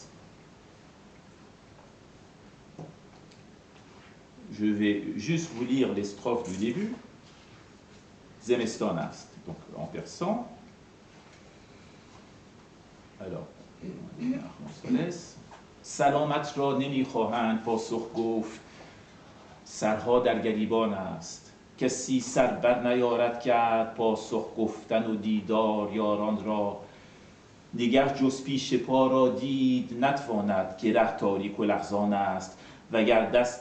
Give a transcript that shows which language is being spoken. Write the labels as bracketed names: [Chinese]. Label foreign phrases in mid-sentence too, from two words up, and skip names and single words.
[French] Je vais juste vous lire les strophes du début. Zemestonas, donc en persan. Alors, Soles. [Persian] سلامت را نمیخواهند پاسخ گفت سرها در گریبان است کسی سر بر نیارد کرد پاسخ گفتن و دیدار یاران را نگه جز پیش پا را دید نتواند که ره تاریک و لرزان است وگر دست